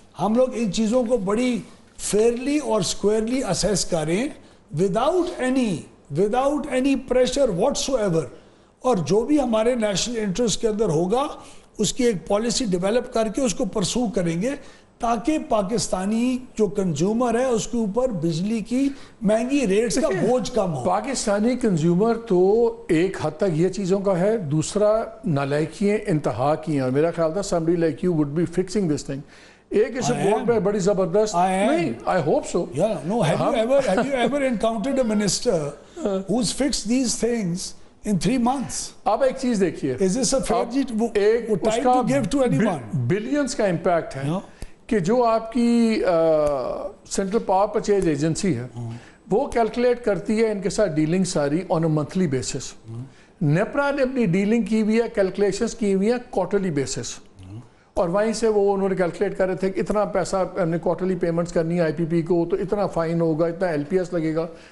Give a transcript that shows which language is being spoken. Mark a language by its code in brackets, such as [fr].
[ur] ہم لوگ ان چیزوں کو بڑی فیئرلی اور اسکوئرلی اسیس کریں without any pressure what's ever, اور جو بھی ہمارے نیشنل انٹرسٹ کے اندر ہوگا اس کی ایک پالیسی ڈیولپ کر کے اس کو پرسو کریں گے تاکہ پاکستانی جو کنزیومر ہے اس کے اوپر بجلی کی مہنگی ریٹس کا بوجھ کم ہو. پاکستانی کنزیومر تو ایک حد تک یہ چیزوں کا ہے, دوسرا نالائکیاں انتہا کی ہیں, اور میرا خیال تھا [en] somebody like you would be fixing this thing. [ur] ایک اس رپورٹ میں بڑی زبردست نہیں, [en] I hope so. Yeah, no, have you ever encountered a minister who's fixed these things in 3 months? [ur] اب ایک چیز دیکھیے, [en] is this a fair time to give to anyone? [ur] Billions کا امپیکٹ ہے کہ جو آپ کی سینٹرل پاور پرچیز ایجنسی ہے وہ کیلکولیٹ کرتی ہے ان کے ساتھ ڈیلنگ ساری آن اے منتھلی بیسس. نیپرا نے اپنی ڈیلنگ کی ہوئی ہے, کیلکولیشنز کی ہوئی ہیں کوارٹرلی بیسس, اور وہیں سے وہ انہوں نے کیلکولیٹ کر رہے تھے کہ اتنا پیسہ ہم نے کوارٹرلی پیمنٹس کرنی ہے آئی پی پی کو, تو اتنا فائن ہوگا, اتنا ایل پی ایس لگے گا.